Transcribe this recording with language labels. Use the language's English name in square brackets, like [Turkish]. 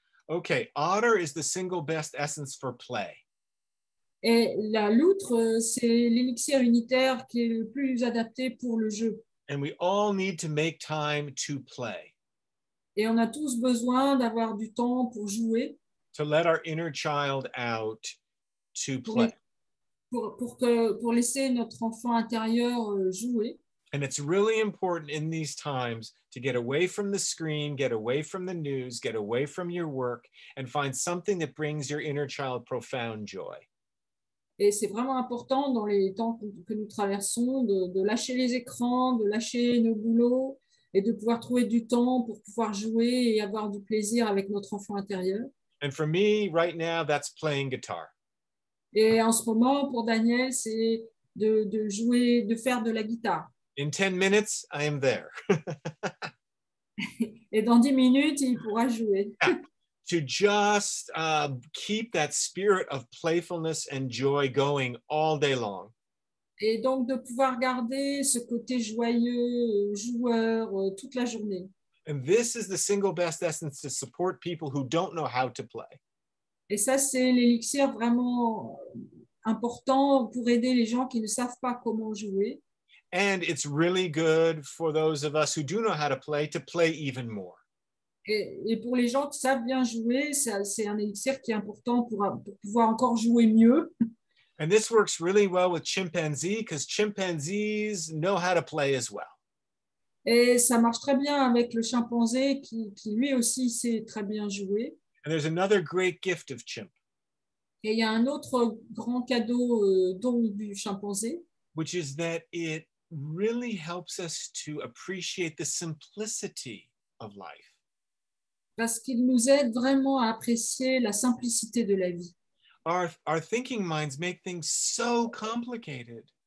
[English] Okay, otter is the single best essence for play. [French] Et la loutre, c'est l'élixir unitaire qui est le plus adapté pour le jeu. [English] And we all need to make time to play. [French] Et on a tous besoin d'avoir du temps pour jouer. [English] To let our inner child out to play. [French] Pour laisser notre enfant intérieur jouer. [English] And it's really important in these times to get away from the screen, get away from the news, get away from your work, and find something that brings your inner child profound joy. [French] Et c'est vraiment important dans les temps que nous traversons de lâcher les écrans, de lâcher nos boulots et de pouvoir trouver du temps pour pouvoir jouer et avoir du plaisir avec notre enfant intérieur. [English] And for me, right now, that's playing guitar. [French] Et en ce moment, pour Daniel, c'est de jouer, de faire de la guitare. [English] In 10 minutes, I am there. [French] Et dans 10 minutes, il pourra jouer. [English] Yeah. To just keep that spirit of playfulness and joy going all day long. [French] Et donc de pouvoir garder ce côté joyeux, joueur, toute la journée. [English] And this is the single best essence to support people who don't know how to play. [French] Et ça, c'est l'élixir vraiment important pour aider les gens qui ne savent pas comment jouer. [English] And it's really good for those of us who do know how to play even more. [French] Et pour les gens qui savent bien jouer, c'est un élixir qui est important pour pouvoir encore jouer mieux. [English] And this works really well with chimpanzees because chimpanzees know how to play as well. [French] Et ça marche très bien avec le chimpanzé qui lui aussi sait très bien jouer. [English] And there's another great gift of chimp. [French] Et il y a un autre grand cadeau don du chimpanzé. [English] Which is that it really helps us to appreciate the simplicity of life. [French] Parce qu'il nous aide vraiment à apprécier la simplicité de la vie. [English] Our thinking minds make things so complicated.